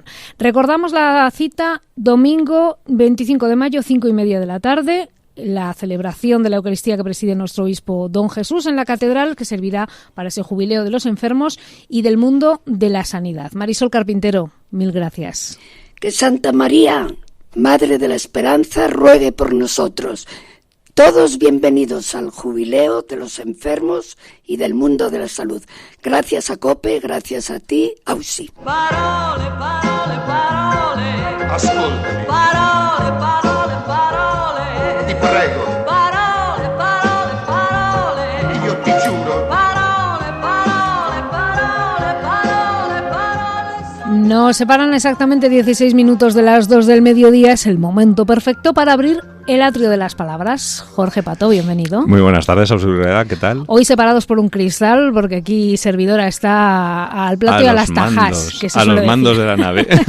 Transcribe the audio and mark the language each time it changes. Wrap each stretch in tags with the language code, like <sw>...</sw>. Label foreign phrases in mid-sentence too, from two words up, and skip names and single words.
<es>Recordamos la cita, domingo 25 de mayo, 5:30 de la tarde, la celebración de la Eucaristía que preside nuestro obispo Don Jesús en la catedral, que servirá para ese jubileo de los enfermos y del mundo de la sanidad. Marisol Carpintero, mil gracias. Que Santa María, Madre de la Esperanza, ruegue por nosotros. Todos bienvenidos al jubileo de los enfermos y del mundo de la salud. Gracias a COPE, gracias a ti, Ausi.</es> <it>Parole, parole, parole. Ascoltami. Parole, parole, parole. Ti prego. Parole, parole, parole. Io ti giuro. Parole, parole, parole, parole, parole.</it> <es>Nos separan exactamente 16 minutos de las 2 del mediodía. Es el momento perfecto para abrir el atrio de las palabras. Jorge Pato, bienvenido. Muy buenas tardes, Auxiliaridad, ¿qué tal? Hoy separados por un cristal, porque aquí servidora está al plato y a las tajas. A los mandos de la nave.</es>